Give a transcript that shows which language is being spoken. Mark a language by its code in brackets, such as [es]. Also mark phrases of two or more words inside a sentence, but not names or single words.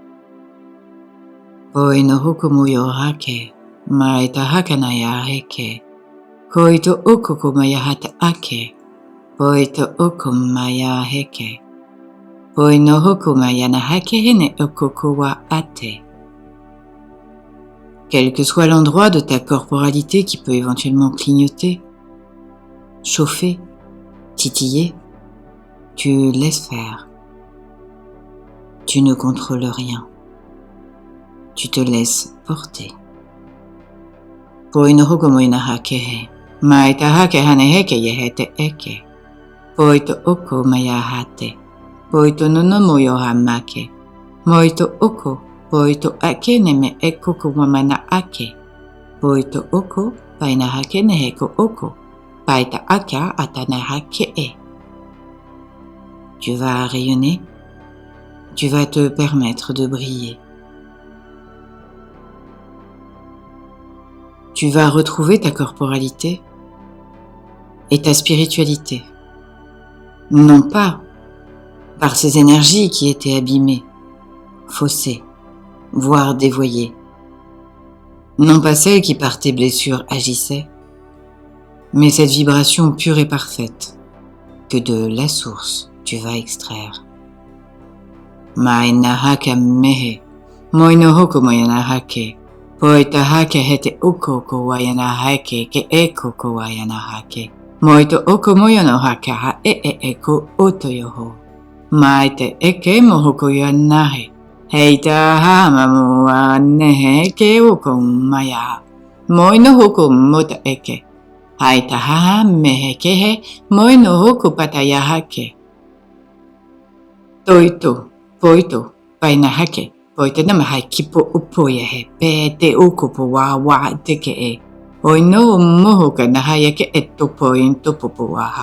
[fr] Poi no hokumoyo hake, maeta hakanaya heke, koito okoko hata ake, poito okomaya heke, poi no hokumaya na hake hene okoko wa ate. Quel que soit l'endroit de ta corporalité qui peut éventuellement clignoter, chauffer, titiller, tu laisses faire. Tu ne contrôles rien. Tu te laisses porter. Poi no hokumo ina hakehe, maita hake hane heke yehete eke, poito oko maya hate, poito no no moyo hamake. Moito oko, poito ake neme eko kumamana ake. Poito oko, paina hake neheko oko. Paita aka atana hake e. Tu vas rayonner, tu vas te permettre de briller. Tu vas retrouver ta corporalité et ta spiritualité. Non pas par ces énergies qui étaient abîmées, faussées, voire dévoyées. Non pas celles qui par tes blessures agissaient, mais cette vibration pure et parfaite que de la source tu vas extraire. Maina haka mehe, moino hoko moyana hake, poita hake hete uko ko wayana hake ke eko ko wayana hake. Moito oko moyono haka ha ko oto yoho. Maite eke mohoko yanahe. Heita ha mamu wa nehe ke oko maya. Moino hoko mota eke. Haita ha mehe kehe moino hoko pataya hake. Toito, poito, paina hake. Poita nama hai kipo upoya he. Pe te oko po wa teke e. Oino mohoka na hayake eto pointo popoaha.